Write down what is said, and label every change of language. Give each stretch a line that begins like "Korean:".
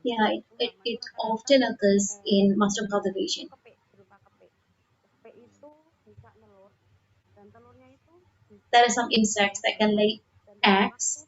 English: yeah, it often occurs in mushroom cultivation.
Indonesian: Kepik, berupa kepik. Kepik itu bisa nelur dan telurnya itu
English: There are some insects that can lay eggs.